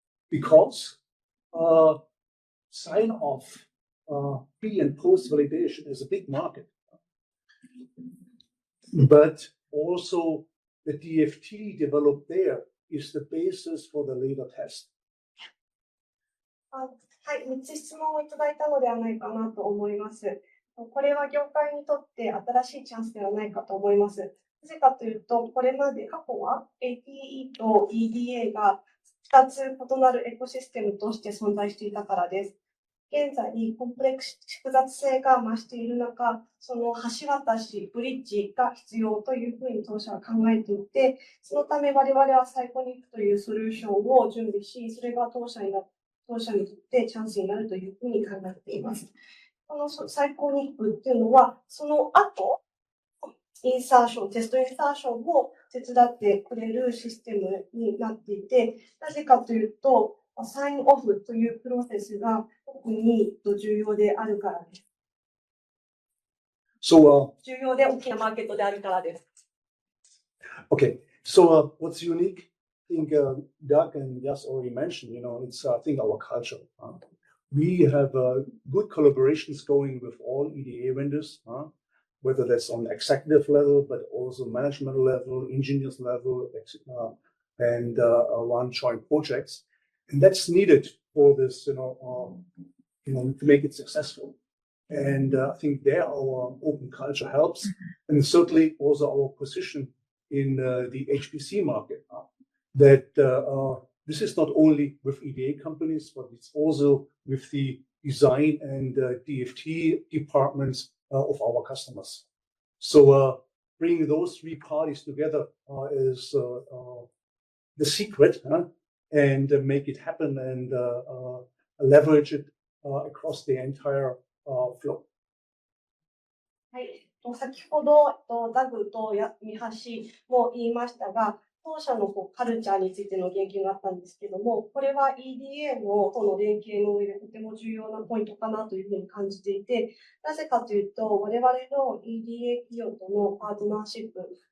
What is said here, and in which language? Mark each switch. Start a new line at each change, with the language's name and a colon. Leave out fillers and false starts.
English: Because sign-off, pre and post validation is a big market. But also the DFT developed there is the basis for the later test?
Japanese: はい、3つ質問をいただいたのではないかなと思います。これは業界にとって新しいチャンスではないかと思います。なぜかというと、これまで過去は APE と EDA が2つ異なるエコシステムとして存在していたからです。現在、コンプレックス、複雑性が増している中、その橋渡し、ブリッジが必要というふうに当社は考えていて、そのため我々はサイコニックというソリューションを準備し、それが当社にとってチャンスになるというふうに考えています。このサイコニックっていうのは、その後、テストインサーションを手伝ってくれるシステムになっていて、なぜかというと、サインオフというプロセスが特に重要であるからです。
English: So,
Japanese: 重要で大きなマーケットであるからです。
English: okay. So, what's unique? I think Doug and Yas already mentioned, it's, I think, our culture. We have good collaborations going with all EDA vendors, whether that's on executive level, but also management level, engineers level, and run joint projects. And that's needed for this, to make it successful. And I think there our open culture helps, and certainly also our position in the HPC market. That this is not only with EDA companies, but it's also with the design and DFT departments of our customers. So bringing those three parties together is the secret, and make it happen and leverage it across the entire flow.
Japanese: はい、先ほどダグと三橋も言いましたが、当社のカルチャーについての言及があったんですけども、これは EDA との連携の上でとても重要なポイントかなというふうに感じていて、なぜかというと、我々の EDA 企業とのパートナーシップ